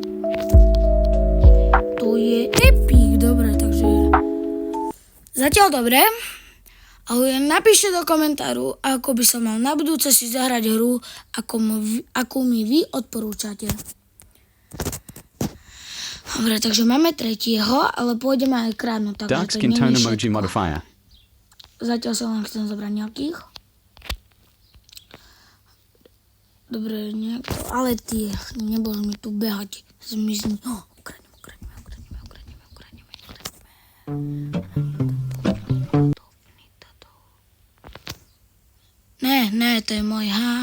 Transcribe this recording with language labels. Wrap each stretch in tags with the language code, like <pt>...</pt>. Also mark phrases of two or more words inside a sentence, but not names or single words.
<sk>To je epic, dobre, takže zatiaľ dobre, ale napíšte do komentáru, ako by som mal na budúce si zahrať hru, akú mi vy odporúčate. Dobre, takže máme tretieho, ale pôjdeme aj kradnúť.</sk> <en>Dark skin tone emoji modifier.</en> <sk>Zatiaľ sa len chcem zobrať nejakých. Dobre, ale ty nebudeš mi tu behať, zmizni. Ne, to je môj.</sk>